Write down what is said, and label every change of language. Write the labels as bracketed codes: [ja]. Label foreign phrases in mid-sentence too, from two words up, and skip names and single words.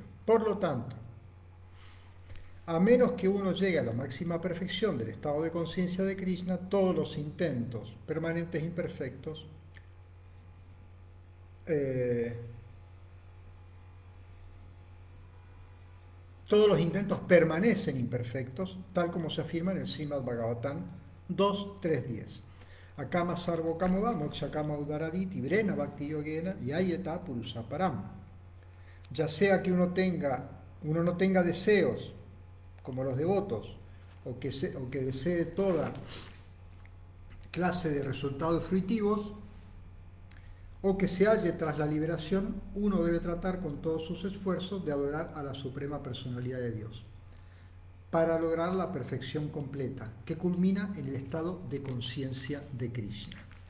[es] Por lo tanto, a menos que uno llegue a la máxima perfección del estado de conciencia de Krishna, todos los intentos permanentes imperfectos todos los intentos permanecen imperfectos, tal como se afirma en el Srimad Bhagavatam 2.3.10. [sa] Akama sarvo kamoda mokshakama udaraditi brena bhakti yogena yayeta purusaparam. [es] Ya sea que uno no tenga deseos como los devotos, o que desee toda clase de resultados fruitivos, o que se halle tras la liberación, uno debe tratar con todos sus esfuerzos de adorar a la Suprema Personalidad de Dios, para lograr la perfección completa, que culmina en el estado de conciencia de Krishna.